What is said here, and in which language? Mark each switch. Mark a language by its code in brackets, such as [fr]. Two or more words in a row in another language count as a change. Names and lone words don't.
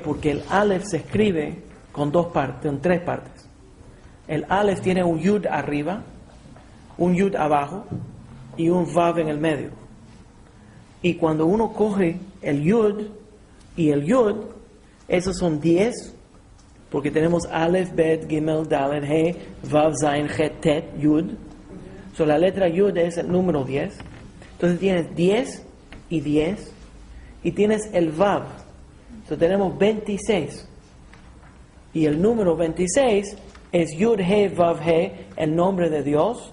[es] Porque el Aleph se escribe con dos partes, con tres partes. El Aleph tiene un Yud arriba, un Yud abajo y un Vav en el medio. Y cuando uno coge el Yud y el Yud, esos son 10, porque tenemos Aleph, Bet, Gimel, Dalet, He, Vav, Zain, Het, Tet, Yud. So, la letra Yud es el número 10. Entonces tienes 10 y 10. Y tienes el Vav. So, tenemos 26. Y el número 26 es Yud, He, Vav, He, el nombre de Dios.